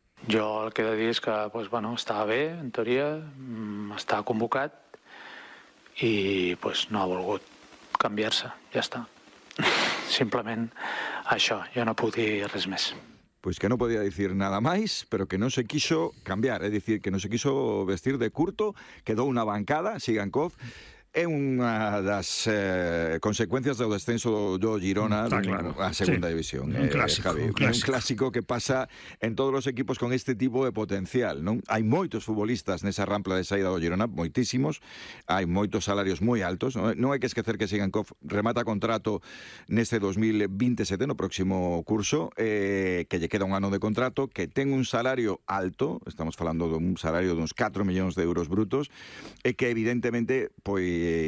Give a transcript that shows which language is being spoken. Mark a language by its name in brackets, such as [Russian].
[Catalan] Jo el que he de dir és que, pues, bueno, estava bé, en teoria, està convocat, i pues, no ha volgut canviar-se, ja està. Simplement això, jo no puc dir res més. [Spanish] Pues que no podía decir nada más, pero que no se quiso cambiar, es decir, que no se quiso vestir de curto, quedó una bancada, Sigankov. [Galician] É unha das consecuencias do descenso do Girona a segunda división. Un clásico que pasa en todos os equipos con este tipo de potencial, non? Hai moitos futbolistas nesa rampla de saída do Girona, moitísimos. Hai moitos salarios moi altos, non? Non hai que esquecer que Sigankov remata contrato neste 2027, no próximo curso, que lle queda un ano de contrato, que ten un salario alto, estamos falando dun salario duns 4 millóns de euros brutos, e que evidentemente, pois,